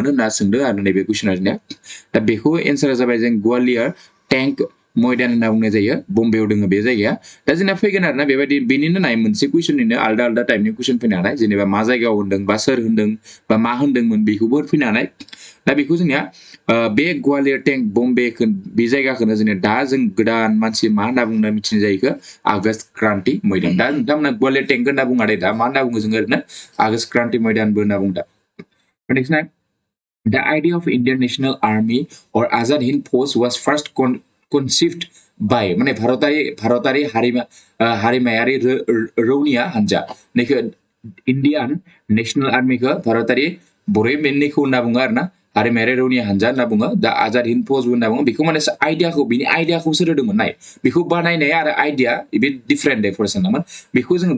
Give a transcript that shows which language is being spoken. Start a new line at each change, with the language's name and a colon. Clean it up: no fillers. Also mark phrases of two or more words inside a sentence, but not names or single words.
Bodo: होनना सोंदों आरो नैबे कुइसना जोंनिया दा बेखौ एन्सारा जाबाय जों ग्वालियर टेंक मैदान होनना बुंनाय जायो बम्बेआव दङ बे जायगाया दा जोंना फैगोन आरोना बेबायदि बेनिनो नाय मोनसे कुइसननिनो आलदा आलदा टाइपनि कुइसन फैनो हानाय जेनेबा मा जायगायाव होन्दों बा सोर होन्दों बा मा होन्दोंमोन बेखौबो फैनो हानाय दा बेखौ जोंनिया बे ग्वालियर टेंक बम्बेखौ बे जायगाखौनो जोंनिया दा जों गोदान मानसि मा होनना बुंना मिथिनाय जायो आगष्ट क्रान्ति मैदान दा नोंथांमोना ग्वालियर टेंक होनना बुङा दे दा मा होनना बुङो जोङो ओरैनो आगष्ट क्रान्ति मैदानबो होनना बुङो दा नेक्स्ट नाय
English: The idea of Indian National Army or Azad Hind Force was first conceived by
Bodo: माने भारतारि हारिमायारि रौनिया हान्जा नेखौ इन्डियान नेशनल आर्मीखौ भारतारि बर'यै मेननिखौ होनना बुङो आरोना हारिमायारि रौनिया हान्जा होनना बुङो दा आजाद हिन्द फौज होनना बुङो बेखौ माने आइडियाखौ बिनि आइडियाखौ सोर होदोंमोन नाय बेखौ बानायनाय आरो आइडिया बे डिफारेन्ट दे फरायसानामोन बेखौ जोङो